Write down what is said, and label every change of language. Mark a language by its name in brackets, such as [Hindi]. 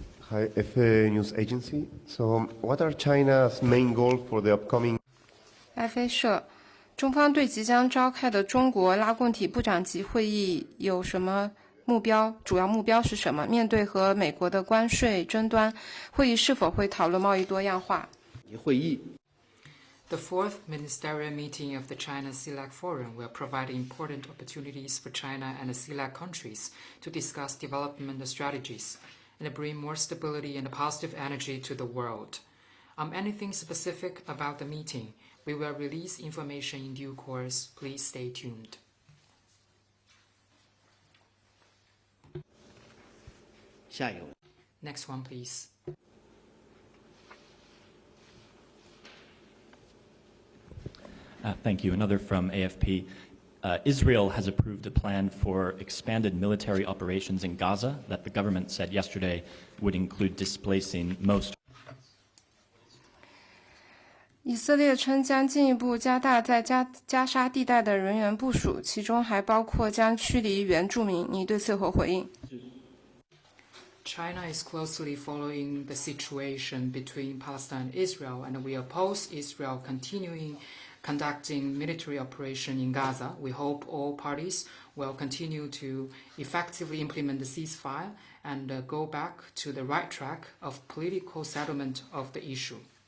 [English] Hi, FA News Agency. So, what are China's main goals for the upcoming [Chinese] FA 社，中方对即将召开的中国拉共体部长级会议有什么目标？主要目标是什么？面对和美国的关税争端，会议是否会讨论贸易多样化？会议 [English] The fourth ministerial meeting of the China CELAC Forum will provide important opportunities for China and the CELAC countries to discuss development strategies and bring more stability and positive energy to the world. Anything specific about the meeting, we will release information in due course. Please stay tuned. Next one, please. Thank you. Another from AFP. Israel has approved a plan for expanded military operations in Gaza that the government said yesterday would include displacing most. [Chinese] 以色列称将进一步加大在加沙地带的人员部署，其中还包括将驱离原住民。你对此有何回应？ [English] China is closely following the situation between Palestine and Israel, and we oppose Israel conducting military operation in Gaza. We hope all parties will continue to effectively implement the ceasefire and go back to the right track of political settlement of the issue.